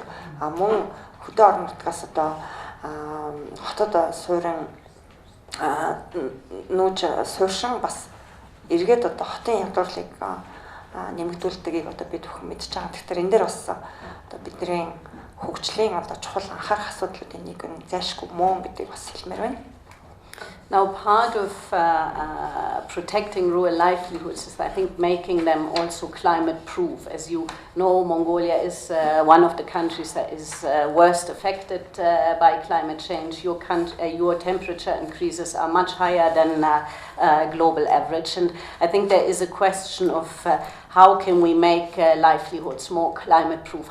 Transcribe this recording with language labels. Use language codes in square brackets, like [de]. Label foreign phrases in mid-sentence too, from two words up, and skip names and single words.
[mn] Мөн хөдөө орон нутгаас одоо хотод суурин нүүж сууршин бас эргээд одоо хотын ядуурлыг нэмэгдүүлдгийг одоо бид бүхэн мэдж байгаа. Тэгэхээр энэ дээр бас одоо бидний хөгжлийн одоо чухал анхаарах асуудлуудын нэг нь зайлшгүй мөн гэдгийг бас хэлмээр байна. [en] Now, part of protecting rural livelihoods is, I think, making them also climate-proof. As you know, Mongolia is one of the countries that is worst affected by climate change. Your temperature increases are much higher than global average, and I think there is a question of how can we make livelihoods more climate-proof?